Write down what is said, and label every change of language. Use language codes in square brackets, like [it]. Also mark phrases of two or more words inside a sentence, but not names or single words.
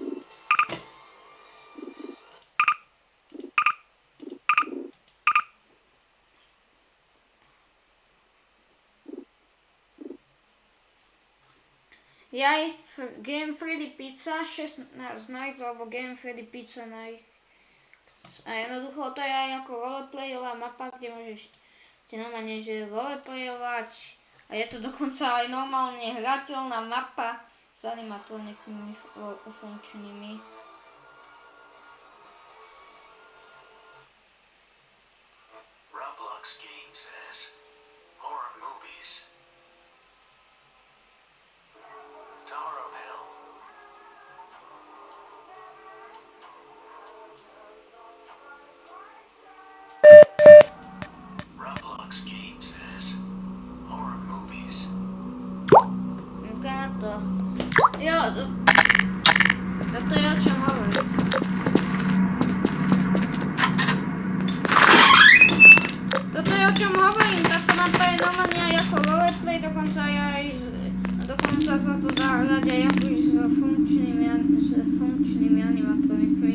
[sk] Jaj, Game Freddy Pizza 16 nights alebo Game Freddy Pizza night. A jednoducho to je aj ako roleplayová mapa, kde môžeš normálne že roleplayovať. A je to dokonca aj normálne hrateľná mapa s animatronikmi funkčnými. [en] Roblox game says horror movies. Tower of Hell. Roblox game says horror movies. [sk] Na to. Jo, toto je o čom hovorím. Toto je o čom hovorím, táto mapa je normálne aj ako roleplay, dokonca sa to dá hrať aj ako s funkčnými animatronikmi.